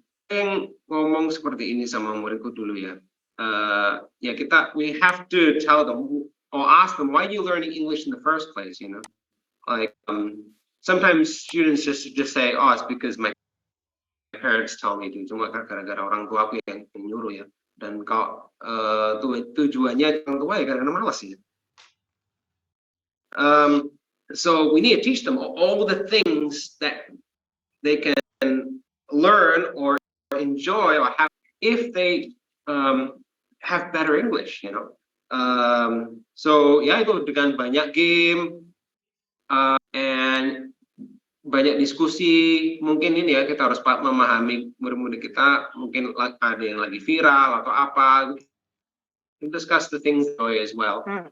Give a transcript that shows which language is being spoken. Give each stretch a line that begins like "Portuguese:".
Indonesian: Yang ngomong seperti ini sama muridku dulu ya. Ya
English: we have to tell them or ask them, why are you learning English in the first place, you know? Like sometimes students just say, oh, it's because my parents tell me to.
Indonesian: Cuma gara-gara orang tua aku yang nyuruh ya. Dan kalau tujuannya orang tua ya karena malas ya.
English: So we need to teach them all the things that they can learn or enjoy or have if they have better English, you know.
Indonesian: So ya itu dengan banyak game and banyak diskusi, mungkin ini ya kita harus memahami murid-murid kita, mungkin ada yang lagi viral atau apa,
English: discuss the things as well.